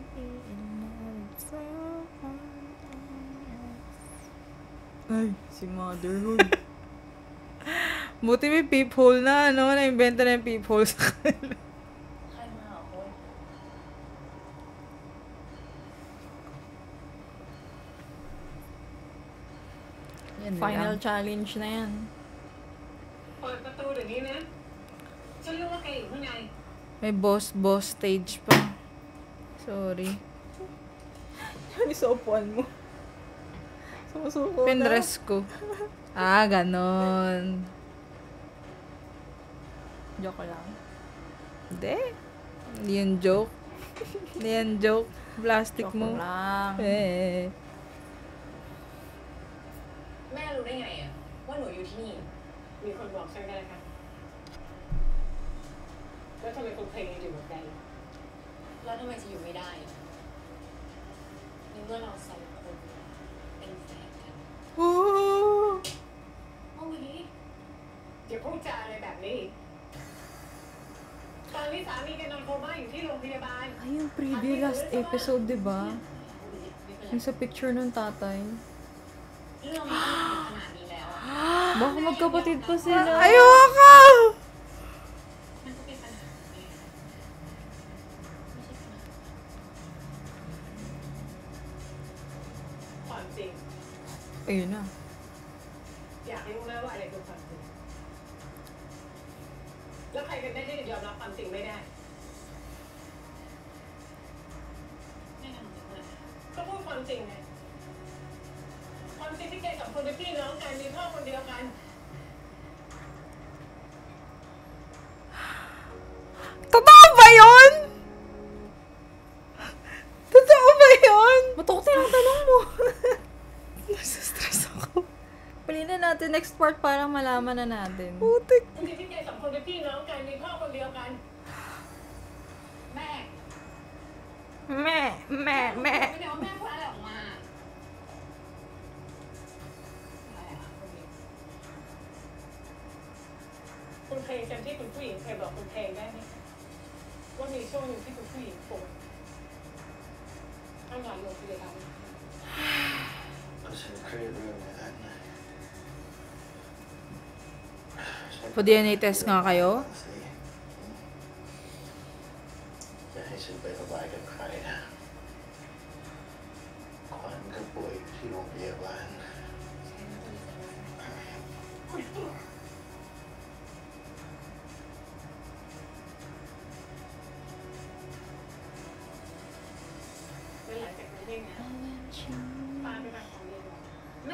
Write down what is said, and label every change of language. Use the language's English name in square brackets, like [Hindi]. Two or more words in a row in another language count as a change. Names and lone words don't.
[English] be in love with someone else. [Filipino] Ay, si motherhood. Buti may peephole na, ano? Na-inventa na yung peephole sa kanila. [Thai] ใครมาเหรอคุณ [Filipino] Yan Final lang. challenge na yan. [Thai] เปิดประตูเดี๋ยวนี้นะ ฉันรู้ว่าแกอยู่ข้างใน [Filipino] May [English] boss stage [Filipino] pa. Sorry. Ano sa upuan mo? Sumusuko na. Pinrest ko. Ah, ganon. Joke lang. Hindi. Hindi yan joke. Hindi yan joke. Plastic Joke mo. lang. Eh. [Thai] แม่รู้ได้ไงอะว่าหนูอยู่ที่นี่ มีคนบอกใช่ไหมคะ แล้วทำไมคุณเพลงถึงแบบนั้น เอแล้วทำไมจะอยู่ไม่ได้ในเมื่อเราสองคนเป็นแฟนกัน โอ้ โอ้ยอย่าพูดจาอะไรแบบนี้ ตอนนี้สามีแกนอนโคม่าอยู่ที่โรงพยาบาล [Filipino] Ay, yung [English] preview last episode, [Filipino] di ba? Yung sa picture ng tatay. [Thai] เรื่องมันขนาดนี้แล้วอะ [Filipino] Baka magkapatid pa sila. Ayoko! [Thai] มันก็เป็นปัญหาไงไม่ใช่ปัญหาความจริง [Filipino] Ayun na. [Thai] อยากให้รู้ไหมว่าอะไรคือความจริง แล้วใครกันได้ที่จะยอมรับความจริงไม่ได้ไม่ทำจริงเลยก็พูดความจริงไงความจริงที่แกกับคนเป็นพี่น้องกันมีพ่อคนเดียวกัน [Filipino] Totoo ba yun? Totoo ba yun? Matukti lang tanong mo. Nasa-stress ako. Pili na natin [English] next part [Filipino] para malaman na natin. Putik. [Thai] ความจริงที่แกกับคนเป็นพี่น้องกันมีพ่อคนเดียวกัน แม่ แม่ ไม่ได้ว่าแม่พูดอะไรออกมาอะไรอะคุณเพลงจำที่คุณผู้หญิงเคยบอกคุณเพลงได้ไหมว่ามีช่วงหนึ่งที่คุณผู้หญิงป่วยต้องนอนโรงพยาบาล ฉันเครียดเรื่องนั้น [Filipino] Pa- [English] DNA test [Filipino] nga kayo? [Thai] จะให้ฉันไประบายกับใครนะขวัญก็ป่วยอยู่ที่โรงพยาบาล แล้วหลังจากนั้นเนี่ยนะป้าไปรับของเรียนบอกแม่